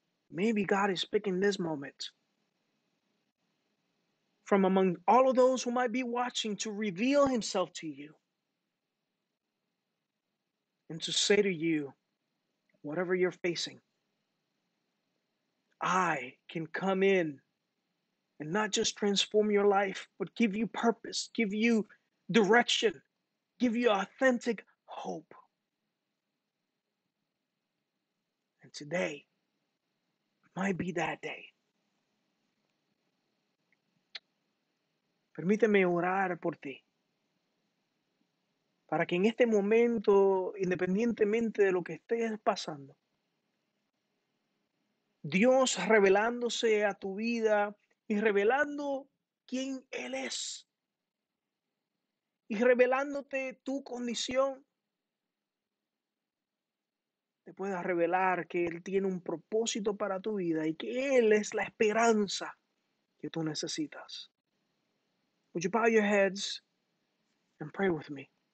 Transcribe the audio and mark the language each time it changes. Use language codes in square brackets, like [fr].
[en] Maybe God is picking this moment from among all of those who might be watching to reveal himself to you and to say to you, whatever you're facing, I can come in and not just transform your life, but give you purpose, give you direction, give you authentic hope. And today might be that day. [es] Permíteme orar por ti, para que en este momento, independientemente de lo que estés pasando, Dios revelándose a tu vida y revelando quién Él es y revelándote tu condición, te pueda revelar que Él tiene un propósito para tu vida y que Él es la esperanza que tú necesitas. [en] Would you bow your heads and pray with me?